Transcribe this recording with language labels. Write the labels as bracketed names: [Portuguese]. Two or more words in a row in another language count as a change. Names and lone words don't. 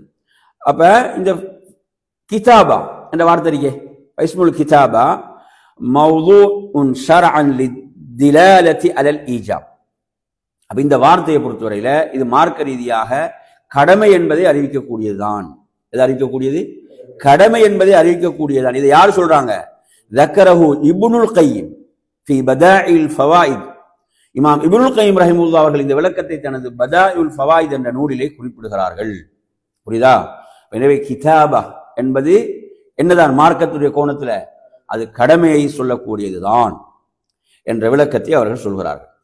[Tamil] அப்ப இந்த கிதாபா என்ற வார்த்தை இருக்கே, [Arabic] اسم الكتابة موضوع شرعا للدلالة على الإيجاب. [Tamil] அப்ப இந்த வார்த்தையை பொறுத்தவரையில இது மார்க்க ரீதியாக கடமை என்பதை அறிவிக்கக்கூடியதுதான். எது அறிவிக்கக்கூடியது? கடமை என்பதை அறிவிக்கக்கூடியதுதான். இதை யார் சொல்றாங்க? [Arabic] ذكره ابن القيم في بدائع الفوائد. [Tamil] இமாம் இப்னுல் கய்யிம் ரஹிமஹுல்லாஹ் அவர்கள் இந்த விளக்கத்தை தனது பதாயிஉல் ஃபவாயித் என்ற நூலிலே குறிப்பிடுகிறார்கள். புரியுதா? எனவே கிதாபா என்பது என்னதான் மார்க்கத்துடைய கோணத்துல அது கடமையை சொல்லக்கூடியதுதான் என்ற விளக்கத்தை அவர்கள் சொல்கிறார்கள்.